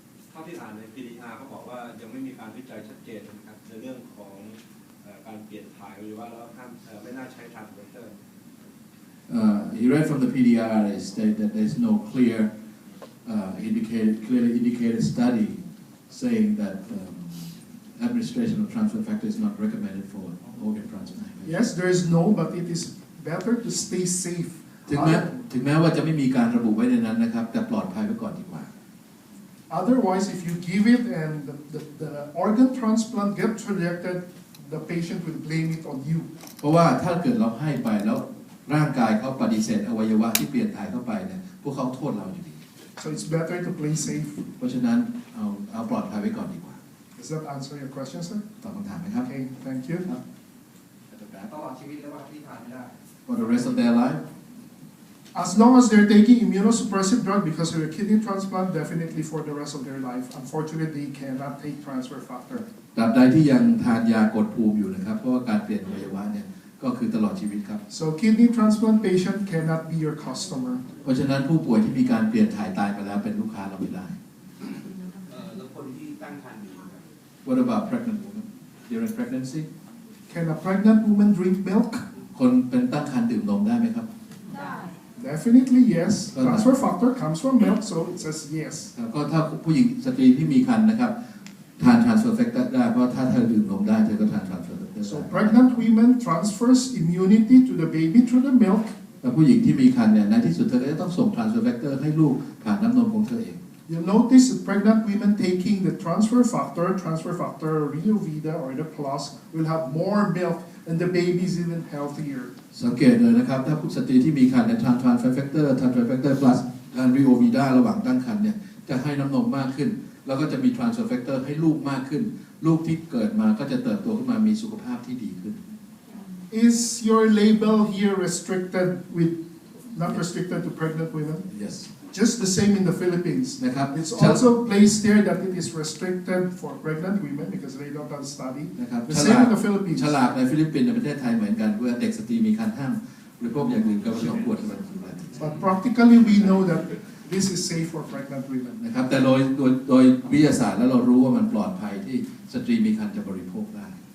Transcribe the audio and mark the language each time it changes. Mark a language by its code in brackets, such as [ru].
[th] เท่าที่อ่านใน PDR เขาบอกว่ายังไม่มีการวิจัยชัดเจนนะครับในเรื่องของการเปลี่ยนถ่ายอวัยวะแล้วไม่น่าใช้ transplanter. [en] He read from the PDR they state that there's no clearly indicated study saying that administration of transfer factor is not recommended for organ transplant. Yes, there is no, but it is better to stay safe. [th] ถึงแม้ว่าจะไม่มีการระบุไว้ในนั้นนะครับแต่ปลอดภัยไว้ก่อนดีกว่า [en] Otherwise, if you give it and the organ transplant gets rejected, the patient will blame it on you. [th] เพราะว่าถ้าเกิดเราให้ไปแล้วร่างกายเขาปฏิเสธอวัยวะที่เปลี่ยนถ่ายเข้าไปเนี่ยพวกเขาโทษเราอยู่ดี [en] So it's better to play safe. [th] เพราะฉะนั้นเอาปลอดภัยไว้ก่อนดีกว่า [en] Does that answer your question, sir? [th] ตอบคำถามไหมครับ [en] Okay, thank you. [th] ตลอดชีวิตแล้วว่าที่ทานไม่ได้ [en] For the rest of their life As long as they're taking immunosuppressive drug because of a kidney transplant, definitely for the rest of their life. Unfortunately, they cannot take transfer factor. [th] ตราบใดที่ยังทานยากดภูมิอยู่นะครับเพราะว่าการเปลี่ยนอวัยวะเนี่ยก็คือตลอดชีวิตครับ [en] So kidney transplant patient cannot be your customer. [th] เพราะฉะนั้นผู้ป่วยที่มีการเปลี่ยนถ่ายตายไปแล้วเป็นลูกค้าเราไม่ได้ แล้วคนที่ตั้งครรภ์อยู่ครับ [en] What about pregnant women during pregnancy Can a pregnant woman drink milk? [th] คนเป็นตั้งครรภ์ดื่มนมได้ไหมครับ [en] Definitely yes. Transfer factor comes from milk, so it says yes. [th] ก็ถ้าผู้หญิงสตรีที่มีครรภ์นะครับทาน transfer factor ได้เพราะถ้าเธอดื่มนมได้เธอก็ทาน transfer factor ได้ [en] So pregnant women transfers immunity to the baby through the milk. [th] แต่ผู้หญิงที่มีครรภ์เนี่ยในที่สุดเธอก็จะต้องส่ง transfer factor ให้ลูกผ่านน้ำนมของเธอเอง [en] You'll notice that pregnant women taking the transfer factor, Rio Vida or the plus, will have more milk and the baby is even healthier. [th] สังเกตเลยนะครับถ้าผู้สตรีที่มีครรภ์เนี่ยทาน transfer factor plus ทาน Rio Vida ระหว่างตั้งครรภ์เนี่ย จะให้น้ำนมมากขึ้นแล้วก็จะมี transfer factor ให้ลูกมากขึ้นลูกที่เกิดมาก็จะเติบโตขึ้นมามีสุขภาพที่ดีขึ้น [en] Is your label here restricted with not restricted to pregnant women? yes Just the same in the Philippines. [th] นะครับ [en] It's also placed there that it is restricted for pregnant women because they don't have study. [th] นะครับ [en] The same in the Philippines. [th] ฉลากในฟิลิปปินส์ในประเทศไทยเหมือนกันเพื่อเด็กสตรีมีการห้ามบริโภคอย่างอื่นก็ไม่ต้องควรจะเป็น [en] But practically we know that this is safe for pregnant women. [th] นะครับแต่โดยวิทยาศาสตร์แล้วเรารู้ว่ามันปลอดภัยที่สตรีมีครรภ์จะบริโภคได้